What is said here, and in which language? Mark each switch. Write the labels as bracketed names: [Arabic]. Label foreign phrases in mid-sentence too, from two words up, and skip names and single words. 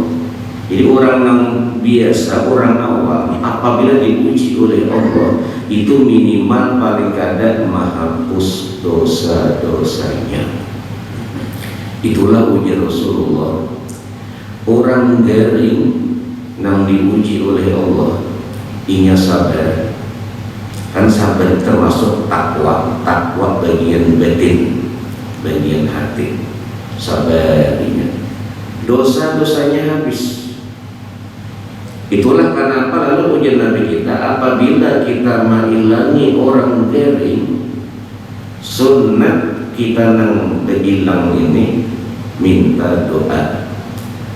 [Banjar] Jadi orang yang biasa, orang awam apabila diuji oleh Allah itu minimal paling kada menghapus dosa-dosanya. [Indonesian] Itulah ujian Rasulullah. [Banjar] Orang garing yang diuji oleh Allah inya sabar. [Indonesian] Kan sabar termasuk takwa bagian batin, bagian hati. Sabarnya dosa-dosanya habis. [Banjar] Itulah kenapa lalu ujian Nabi kita, apabila kita menghilangi orang garing, sunnah kita nang begilang ini minta doa.